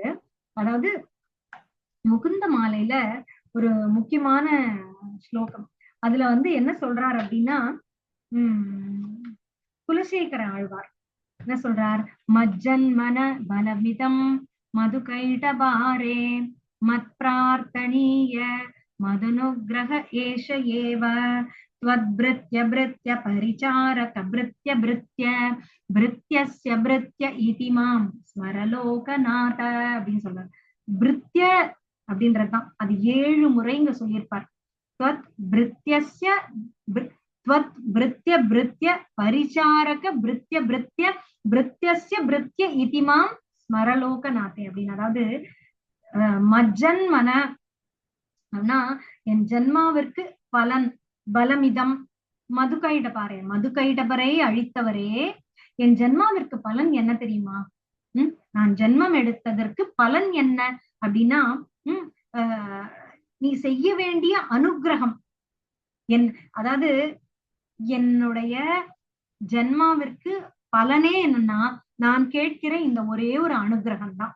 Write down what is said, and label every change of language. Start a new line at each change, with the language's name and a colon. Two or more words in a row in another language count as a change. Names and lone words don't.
Tamil: அதாவது முகுந்த மாலையில ஒரு முக்கியமான ஸ்லோகம். அதுல வந்து என்ன சொல்றார் அப்படின்னா, குலசேகர ஆழ்வார் என்ன சொல்றார்,
Sanskrit: मज्जन्मनः फलमिदं मधुकैटभारे मत् प्रार्थनीय मदनुग्रह एष एव त्वद्भृत्य भृत्य परिचारक भृत्य भृत्य भृत्यस्य भृत्य इति मां ஸ்மரலோகநாத
Tamil: அப்படின்னு சொல்றாரு. பிருத்திய அப்படின்றதுதான், அது 7 முறை இங்க சொல்லியிருப்பார்.
Sanskrit: त्वत् भृत्यस्य त्वत् भृत्य भृत्य परिचारक भृत्य भृत्य भृत्यस्य भृत्य इति मां ஸ்மரலோகநாதே அப்படின்னு.
Tamil: அதாவது மஜ்ஜன்மன அப்படின்னா என் ஜென்மாவிற்கு பலன்,
Sanskrit: फलमिदं मधुकैटभारे,
Tamil: மதுகைடபரை அழித்தவரே, என் ஜென்மாவிற்கு பலன் என்ன தெரியுமா? நான் ஜென்மம் எடுத்ததற்கு பலன் என்ன அப்படின்னா, நீ செய்ய வேண்டிய அனுகிரகம் அதாவது என்னுடைய ஜென்மாவிற்கு பலனே என்னன்னா, நான் கேட்கிற இந்த ஒரே ஒரு அனுகிரகம் தான்.